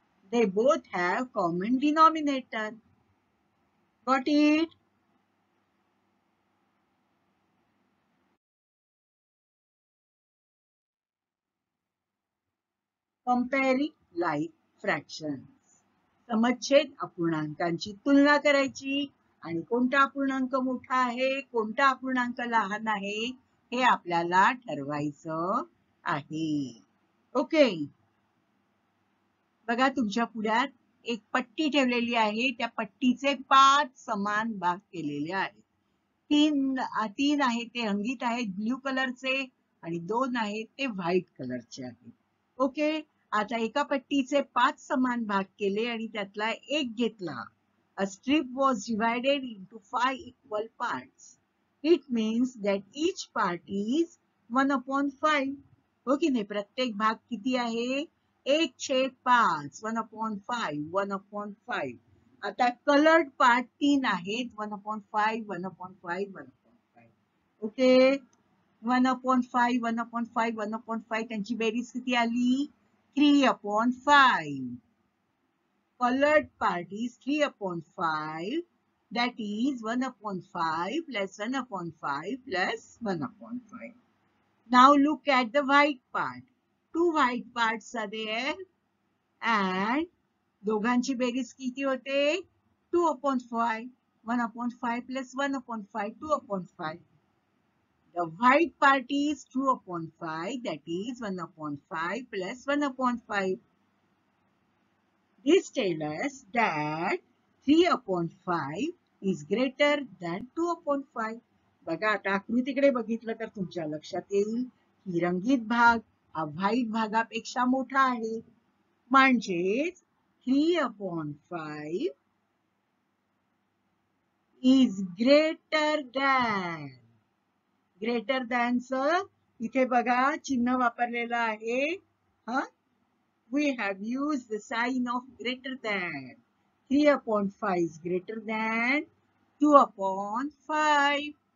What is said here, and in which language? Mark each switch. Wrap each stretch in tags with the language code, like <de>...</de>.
<en>They both have common denominator. Got it? Comparing like fractions.</en> <mr>समच्छेद अपूर्णांकांची तुलना करायची आणि कोणता अपूर्णांक मोठा आहे कोणता अपूर्णांक लहान आहे हे आपल्याला ठरवायचं आहे. ओके, बघा तुमच्या पुढ्यात एक पट्टी ठेवलेली आहे. त्या पट्टीचे 5 समान भाग केलेले आहेत. तीन आहेत ते रंगीत आहेत ब्ल्यू कलरचे आणि 2 आहेत ते व्हाईट कलरचे आहेत. ओके, आता एका पट्टीचे 5 समान भाग केले आणि त्यातला एक घेतला.</mr> <en>A strip was divided into 5 equal parts. It means that each part is 1/5.</en> <mr>हो की नाही, प्रत्येक भाग किती आहे 1/5. 1/5 1/5. आता कलर्ड पार्ट 3 आहेत. 1/5 1/5 1/5. ओके, 1/5 1/5 1/5 त्यांची बेरीज किती आली 3/5.</mr> <en>Colored part is 3/5. That is 1/5 plus 1/5 plus 1/5. Now look at the white part. 2 white parts are there and</en> <mr>दोघांची बेरीज किती होते</mr> <en>2/5. 1/5 plus 1/5 2/5. The white part is 2/5. That is 1/5 plus 1/5. This tells us that 3/5 is greater than 2/5.</en> <mr>बघा, आता आकृतीकडे बघितलं तर तुमच्या लक्षात येईल की रंगीत भाग हा व्हाईट भागापेक्षा मोठा आहे.</mr> <en>म्हणजेच 3/5 is greater than.</en> <mr>ग्रेटर दॅनचं इथे बघा चिन्ह वापरलेलं आहे.</mr> <en>We have used the sign of greater than. 3/5 is greater than 2/5.</en>